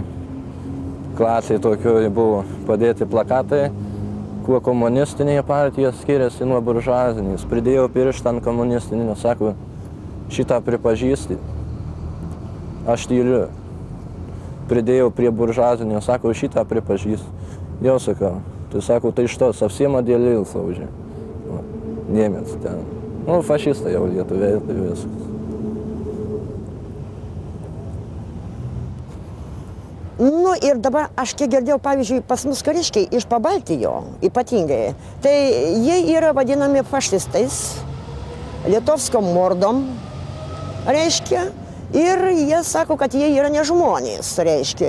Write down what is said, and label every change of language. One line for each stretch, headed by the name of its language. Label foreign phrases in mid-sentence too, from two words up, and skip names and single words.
Lithuanian: Klasėje tokioj buvo padėti plakatai, kuo komunistinė partija skiriasi nuo buržuazinės. Pridėjau pirštą ant komunistinį, sako, šitą pripažįsti. Aš tyliu. Pridėjau prie buržuazinio, sako, šitą pripažįsti. Jau sakau. Tai sako, tai
Russian: что, совсем отделился уже.
Lithuanian: Немец ten. Nu, fašistai jau lietuviai, tai viskas. Nu ir dabar aš kiek girdėjau, pavyzdžiui, pas mus kariškiai iš Pabaltijo, ypatingai, tai jie yra vadinami fašistais,
Russian: литовском мордом,
Lithuanian: reiškia, Ir jie sako, kad jie yra nežmonės, reiškia.